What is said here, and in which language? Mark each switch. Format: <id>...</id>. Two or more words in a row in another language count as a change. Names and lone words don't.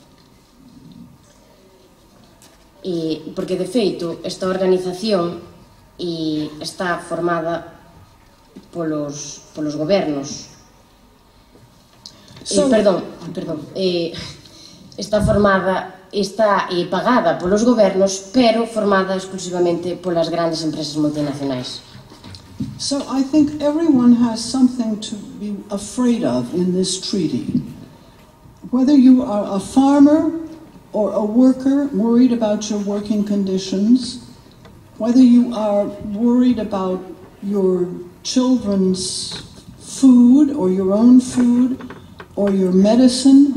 <gl>Porque, de feito, esta organización está formada polos gobernos. Perdón. está pagada polos gobernos, pero formada exclusivamente polas grandes empresas multinacionais.</gl> <en>So I think everyone has something to be afraid of in this treaty. Whether you are a farmer or a worker worried about your working conditions, whether you are worried about your children's food or your own food or your medicine.</en>